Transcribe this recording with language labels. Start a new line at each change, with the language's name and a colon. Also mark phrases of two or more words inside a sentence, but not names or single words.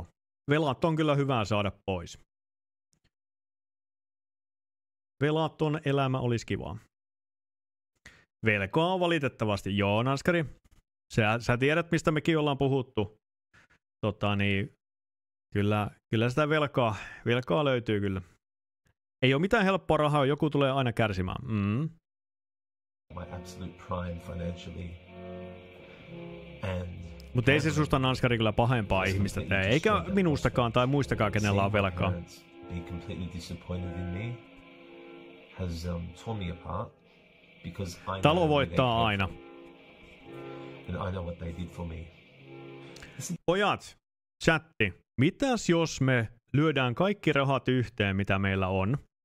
Finnish: Velat on kyllä hyvä saada pois. Velaton elämä olisi kivaa. Velkaa on valitettavasti. Joo, Naskari. Sä tiedät, mistä mekin ollaan puhuttu. Kyllä sitä velkaa löytyy kyllä. Ei ole mitään helppoa rahaa, joku tulee aina kärsimään.
English: My absolute prime financially. And
Finnish: mutta ei se susta, Nanskari, kyllä pahempaa ihmistä tee, eikä minustakaan tai muistakaan, kenellä on velkaa. Talo voittaa aina. Pojat, chatti, mitäs jos me lyödään kaikki rahat yhteen, mitä meillä on?